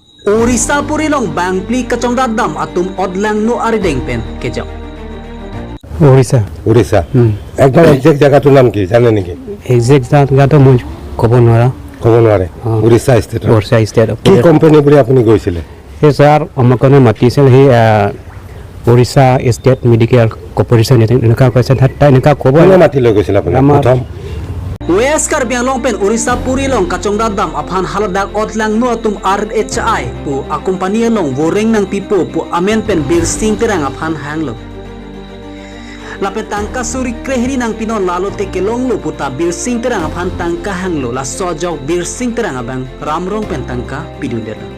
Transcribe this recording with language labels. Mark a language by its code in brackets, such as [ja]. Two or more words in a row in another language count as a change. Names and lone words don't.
[mjw] Orissa purilong bangpli kacong dadam atum odlang no arideng pen kejap. [as] উড়িষ্যা একদম একজেক্ট জায়গাটোৰ নাম কি জানে নেকি এক্সাক্ট জায়গাটো মই ক'ব নোৱাৰা ক'ব নোৱাৰে উড়িষ্যা ষ্টেট উড়িষ্যা ষ্টেট কি কোম্পানী বুলি আপুনি গৈছিলে সেই ছাৰ আমাক কাৰণে মাতিছিল সেই উড়িষ্যা ষ্টেট মেডিকেল কৰ্পৰেশ্যন এনেকুৱা কৈছে তাত এনেকুৱা ক'ব কোনে মাতি লৈ গৈছিল আপুনি প্ৰথম [mjw] Weskar biang pen Orissa purilong kacong dadam aphan haladak odlang no atum RHI pu akompania long woreng nang pipo pu amen pen bir sing terang aphan hanglong. Lapet tangka suri krehri nang pinon lalo te kelong lo puta bir sing terang aphan tangka hanglo la sojok bir sing terang abang ramrong pen tangka pidunder.